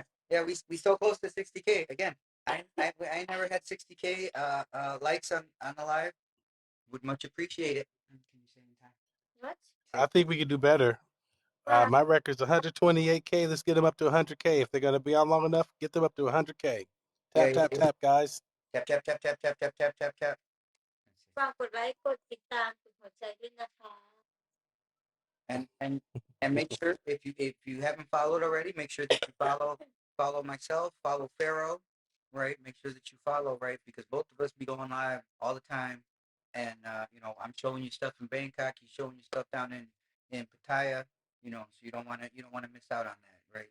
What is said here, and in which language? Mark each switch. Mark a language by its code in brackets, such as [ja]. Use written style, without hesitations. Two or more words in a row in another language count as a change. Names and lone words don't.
[en] Yeah, we so close to 60K again. I never had 60K likes on the live. Would much appreciate it. Can you say in time? What? I think we could do better. My record's 128K. Let's get them up to 100K. If they're gonna be on long enough, get them up to 100K. Yeah, Tap, yeah, tap, yeah. tap, guys. Tap tap tap tap tap tap tap tap tap. [th] ฝากกดไลค์กดติดตามกดหัวใจด้วยนะคะ [en] and and and make sure if you haven't followed already, make sure that you follow myself, follow Pharaoh, right? Make sure that you follow, right? Because both of us be going live all the time, and I'm showing you stuff in Bangkok, he's showing you stuff down in Pattaya, so you don't want to miss out on that, right?